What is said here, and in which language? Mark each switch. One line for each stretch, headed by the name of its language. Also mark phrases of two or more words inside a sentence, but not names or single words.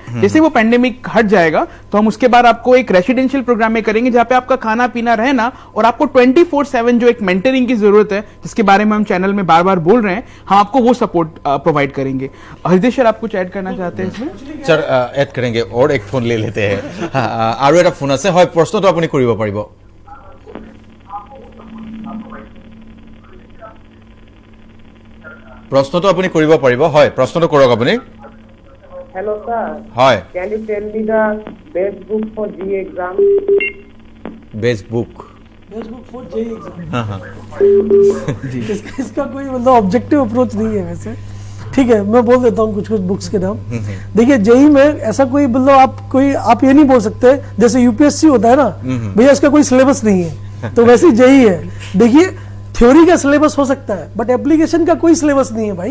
Hindi: जैसे वो पेंडेमिक हट जाएगा तो हम उसके बाद आपको एक
English: residential program
Hindi: में करेंगे, जहां पे आपका खाना पीना रहना और आपको 24/7 जो एक मेंटरिंग की जरूरत है, जिसके बारे में हम चैनल में बार बार बोल रहे हैं, हम आपको वो
English: support provide
Hindi: करेंगे। हृदय सर, आप कुछ ऐड करना चाहते हैं इसमें? सर ऐड करेंगे और एक फोन ले लेते हैं।
Assamese: আৰু এটা ফোন আছে, হয় প্ৰশ্নটো আপুনি কৰিব পাৰিব। প্ৰশ্নটো আপুনি কৰিব পাৰিব, হয় প্ৰশ্নটো কৰক আপুনি।
English: Hello sir. Hi. Can you tell me the best book for JEE exam? Best book for JEE exam.
Hindi: इसका कोई मतलब
English: objective approach
Hindi: नहीं है वैसे। ठीक है, मैं बोल देता हूँ कुछ बुक्स के नाम। देखिए JEE में ऐसा कोई मतलब आप ये नहीं बोल सकते जैसे UPSC होता है ना, भैया इसका कोई सिलेबस नहीं है, तो वैसे JEE है। देखिए थ्योरी का सिलेबस हो सकता है
English: but application
Hindi: का कोई सिलेबस नहीं है भाई।